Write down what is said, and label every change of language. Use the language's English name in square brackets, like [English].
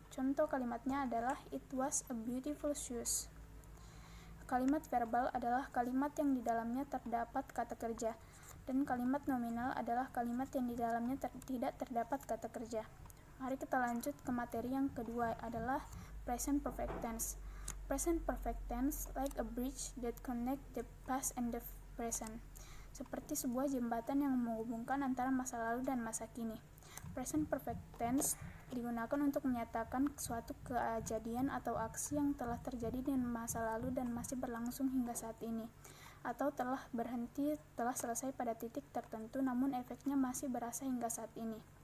[Indonesian] Contoh kalimatnya adalah [English] it was a beautiful shoes. [Indonesian] Kalimat verbal adalah kalimat yang di dalamnya terdapat kata kerja, dan kalimat nominal adalah kalimat yang di dalamnya tidak terdapat kata kerja. Mari kita lanjut ke materi yang kedua adalah present perfect tense. [English] Present perfect tense like a bridge that connect the past and the present. [Indonesian] seperti sebuah jembatan yang menghubungkan antara masa lalu dan masa kini. Present perfect tense digunakan untuk menyatakan suatu kejadian atau aksi yang telah terjadi di masa lalu dan masih berlangsung hingga saat ini, atau telah selesai pada titik tertentu namun efeknya masih berasa hingga saat ini.